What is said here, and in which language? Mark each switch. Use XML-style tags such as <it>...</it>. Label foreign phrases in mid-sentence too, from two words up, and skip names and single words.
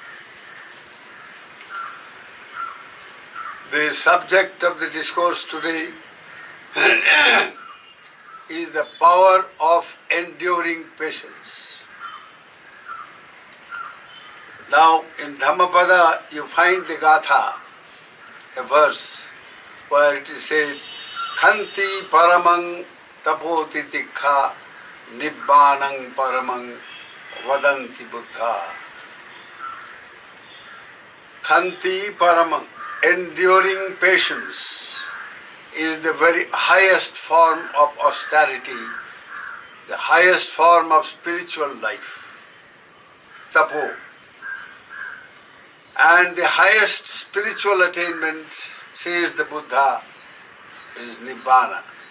<en>The subject of the discourse today is the power of enduring patience. Now, in Dhammapada, you find the Gatha, a verse, where it is said,</en> <pi>khanti paramang tapoti tikha nibbanang paramang vadanti buddha. Khanti paramang,</pi> <en>enduring patience, is the very highest form of austerity, the highest form of spiritual life, tapo. And the highest spiritual attainment, says the Buddha, is Nibbana.</en>